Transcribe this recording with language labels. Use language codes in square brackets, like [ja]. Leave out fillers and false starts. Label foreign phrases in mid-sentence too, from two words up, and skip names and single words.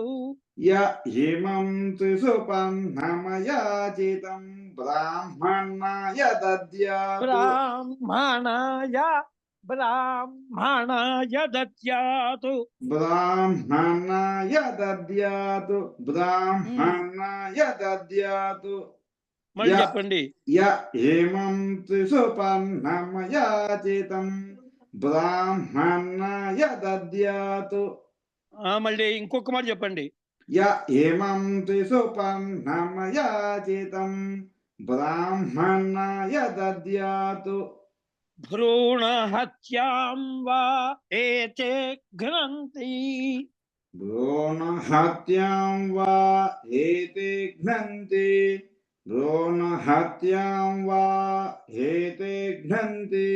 [sa] य इमं त्रिसुपर्णमयाचितं ब्राह्मणाय दद्यात् ब्राह्मणाय दद्यात् ब्राह्मणाय दद्यात् ब्राह्मणाय दद्यात् [te] మళ్ళీ చెప్పండి. [sa] य इमं त्रिसुपर्णमयाचितं ब्राह्मणाय दद्यात् [te] మళ్ళీ ఇంకొక మాట చెప్పండి. [sa] य इमं त्रिसुपर्णमयाचितं ब्राह्मणाय दद्यात् भ्रूणहत्यां वा एते घ्नन्ति भ्रूणहत्यां वा एते घ्नन्ति भ्रूणहत्यां वा एते घ्नन्ति